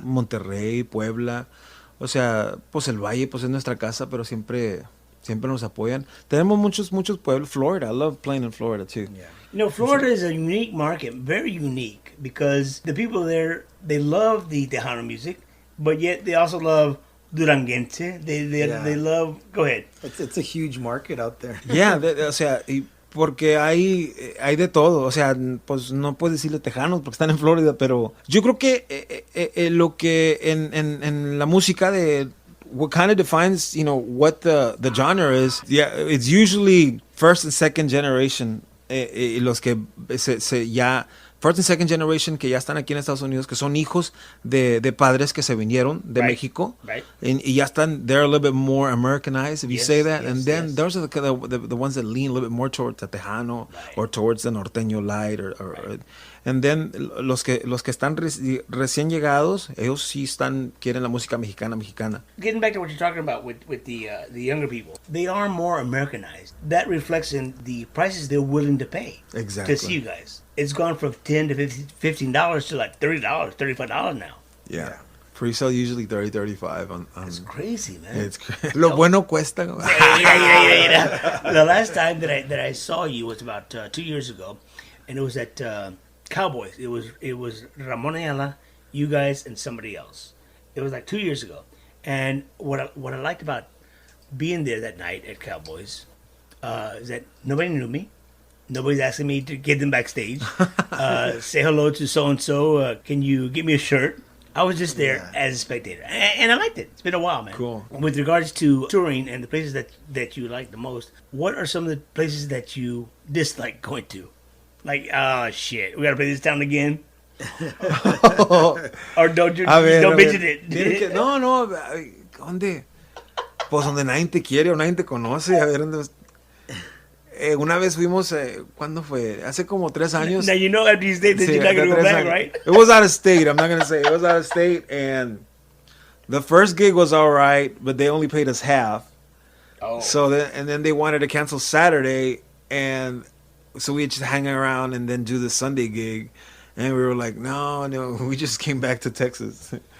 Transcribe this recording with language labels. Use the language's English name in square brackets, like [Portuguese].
[Spanish] Monterrey, Puebla, o sea, pues el Valle, pues es nuestra casa, pero siempre nos apoyan. Tenemos muchos pueblos. [English] Florida, I love playing in Florida too. You know, Florida is a unique market, very unique, because the people there, they love the Tejano music, but yet they also love Duranguense. They love. Go ahead. It's a huge market out there. [Spanish] Yeah, o sea, porque hay de todo, o sea, pues no puedes decirle tejanos porque están en Florida, pero yo creo que lo que en la música de [English] what kind of defines, what the genre is, yeah, it's usually first and second generation, [Spanish] los que se ya [English] first and second generation [Spanish] que ya están aquí en Estados Unidos, que son hijos de padres que se vinieron de México. [English] Right. [Spanish] Y ya están, [English] they're a little bit more Americanized, if you say that. Yes, And then yes. those are the ones that lean a little bit more towards the Tejano or towards the Norteño Light. [Spanish] And then los que están recién llegados, ellos sí quieren la música mexicana. [English] Getting back to what you're talking about with the younger people, they are more Americanized. That reflects in the prices they're willing to pay Exactly. to see you guys. It's gone from $10 to $15 to like $30, $35 now. Yeah. Pre-sale usually 30, 35 on It's crazy, man. [Spanish] It's lo bueno cuesta. [English] Yeah. The last time that I saw you was about 2 years ago, and it was at Cowboys. It was Ramon Ayala, you guys, and somebody else. It was like 2 years ago, and what I liked about being there that night at Cowboys is that nobody knew me. Nobody's asking me to get them backstage. Say hello to so and so. Can you give me a shirt? I was just there as a spectator, and I liked it. It's been a while, man. Cool. With regards to touring and the places that you like the most, what are some of the places that you dislike going to? Like, oh shit, we gotta play this town again. Or don't you don't mention it? [Spanish] No, ¿dónde? Pues donde nadie te quiere o nadie te conoce. A ver, ¿dónde? Una vez fuimos, ¿cuándo fue? Hace como 3 años. [English] Now you know after you stay that you're not gonna go back, right? It was out of state. I'm not gonna say it was out of state, and the first gig was all right, but they only paid us half. Oh. So then they wanted to cancel Saturday, and so we just hang around and then do the Sunday gig, and we were like, no, we just came back to Texas.